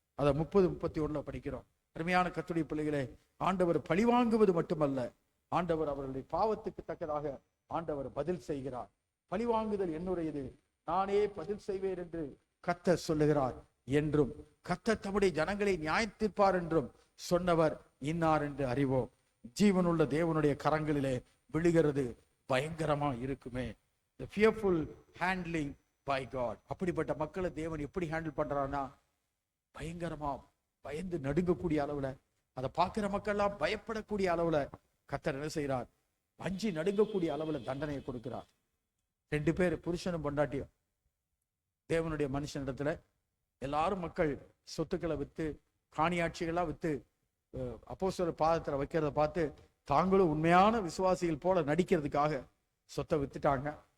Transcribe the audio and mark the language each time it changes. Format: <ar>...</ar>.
<ta>அதை 30-31 படிக்கிறோம். அருமையான கர்த்தருடைய பிள்ளைகளே, ஆண்டவர் பழி வாங்குவது மட்டுமல்ல, ஆண்டவர் அவர்களுடைய பாவத்துக்கு தக்கதாக ஆண்டவர் பதில் செய்கிறார். பழி வாங்குதல் என்னுடையது, நானே பதில் செய்வேன் என்று கர்த்தர் சொல்லுகிறார் என்றும், கர்த்தர் தம்முடைய ஜனங்களை நியாயத்தீர்ப்பார் என்றும் சொன்னவர் இன்னார் என்று அறிவோம். ஜீவனுள்ள தேவனுடைய கரங்களிலே விழுகிறது பயங்கரமா இருக்குமே.</ta> <en>The fearful handling by God.</en> <ta>அப்படிப்பட்ட மக்களை தேவன் எப்படி ஹேண்டில் பண்றான்னா, பயங்கரமா பயந்து நடுங்கக்கூடிய அளவுல, அதை பார்க்கிற மக்கள்லாம் பயப்படக்கூடிய அளவுல கர்த்தர் என்ன செய்கிறார்? அஞ்சி நடுங்கக்கூடிய அளவுல தண்டனையை கொடுக்கிறார். 2 பேர், புருஷனும் பொண்டாட்டியும், தேவனுடைய மனுஷனிடத்துல எல்லாரும் மக்கள் சொத்துக்களை வித்து, காணியாட்சிகள்லாம் வித்து அப்போஸ்தலர் பாதத்துல வைக்கிறத பார்த்து தாங்களும் உண்மையான விசுவாசிகள் போல நடிக்கிறதுக்காக சொத்தை வித்துட்டாங்க.</ta>